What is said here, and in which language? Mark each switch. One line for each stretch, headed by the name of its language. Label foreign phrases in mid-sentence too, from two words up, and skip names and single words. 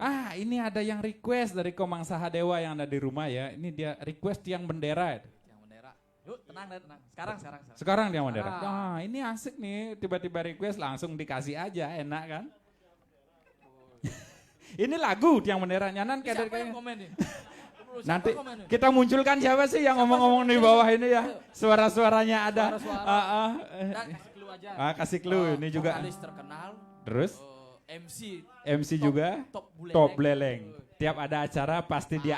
Indonesian: Ini ada yang request dari Komang Sahadewa yang ada di rumah ya. Ini dia request tiang bendera. Yang bendera. Yuk, tenang deh, tenang. Sekarang. Sekarang tiang bendera. Sekarang. Nah, ini asik nih, tiba-tiba request langsung dikasih aja, enak kan? Ini lagu tiang bendera nyanan Siapa kayak yang komen nih? nanti Siapa komen nih? kita munculkan siapa sih yang ngomong-ngomong di bawah ini ya? Suara-suaranya ada. Suara-suara. Nah, kasih clue aja. Kasih clue ini juga. Vokalis terkenal. Terus MC MC juga top leleng. Tiap ada acara pasti dia